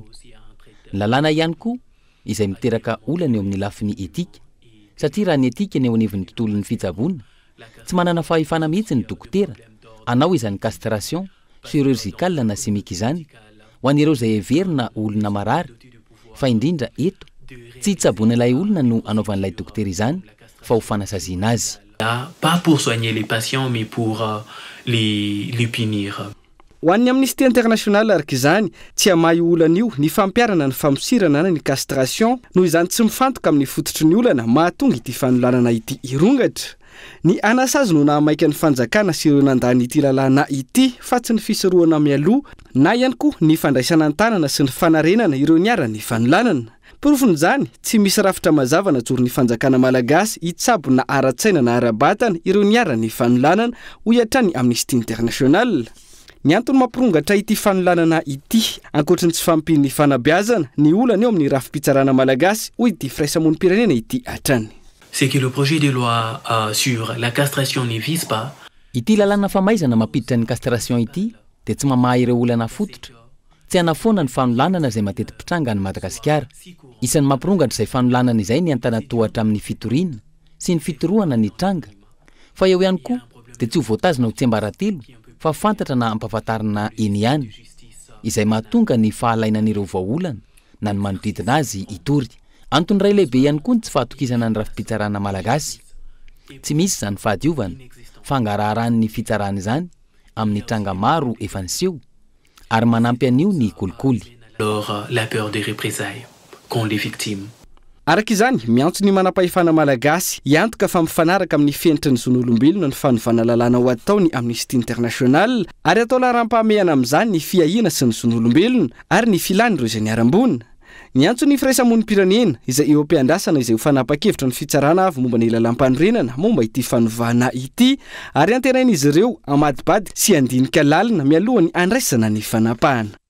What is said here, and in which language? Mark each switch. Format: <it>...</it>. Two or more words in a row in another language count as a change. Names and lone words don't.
<mg>Lalàna ihany koa izay miteraka olana eo amin'ny lafiny etika satria raha ny etika ny eo anivon'ny tontolon'ny fitsaboana tsy manana fahefana mihitsy ny dokotera anao izany</mg> <fr>castration chirurgical</fr> <mg>na chimique izany ho an'ireo izay heverina olona marary fa indrindra eto tsy hitsaboana ilay olona no anaovan'ilay dokotera izany fa ho fanasaziana azy.</mg> <fr>Pas pour soigner les patients mais pour les punir.</fr> <mg>Ho an'ny Amnesty International araka izany tsy hamahy olana io ny fampiarana ny famosirana na ny castration noho izany tsy mifantoka amin'ny fototry ny olana mahatonga ity fanolanana ity irongatra. ny anasazy no nahamaika ny fanjakana sy ireo nandany ity lalàna ity fa tsy ny fisoroana mialoha na ihany koa ny fandraisana an-tanana sy ny fanarenana ireo niara-ny fanolanana. Porofon'izany tsy misy rafitra mazavana joron'ny fanjakana malagasy hitsabo na ara-tsaina na ara-batana ireo niara-ny fanolanana ho iatrany Amnesty International. Ny antony mampirongatra ity fanolanana ity ankoatriny tsy fampin'ny fanabeazana ny olana eo amin'ny rafi-pitsarana malagasy hoy ity firaisamonim-pirenena ity hatrany.</mg> <fr>C'est que le projet de loi sur la castration ne vise pas.</fr> <mg>Ity lalàna famaizana mampiditra ny castration ity dia tsy mamaha ireo olana fototra. Tsy hanafoana ny fanolanana izay mateti-pitranga any Madagasikara. Isan'ny mampirongatra izay fanolanana izay ny antanatohatra amin'ny fitoriana sy ny fitorohana ny tranga. Fa eo ihany koa dia tsy ho voatazana ho tsembaratilo fa fantatra na ampahafantarana eny ihany izay mahatonga ny fahalainan'ireo vahaolana na ny manodidina azy itory. Antony ray lehibe ihany koa ny tsy fahatokisana ny rafi-pitsarana malagasy. Tsy misy izany fahadiovana fangaraharan'ny fitsarana izany amin'ny tranga maro efa niseho ary manampy an'io ny kolikoly.</mg> <fr>Alors la peur des représailles qu'ont les victimes.</fr> <mg>Araka izany, miantso ny manam-pahefana malagasy hiantoka fa mifanaraka amin'ny fenitry ny zon'olombelona ny fanovana lalàna ho atao ny Amnesty International ary atao laharam-pahamehana amin'izany ny fiahiana sy ny zon'olombelona ary ny filany ireo izay niara-mbonina. Ny antso ny firaisamonim-pirenena izay eo am-piandrasana izay ho fanapa-kevitra ny fitsarana avy momba ny lalam-panorenana momba ity fanovana ity ary antenain'izy ireo amadibady sy andinika lalina mialohan'ny andraisana ny fanapahana.</mg>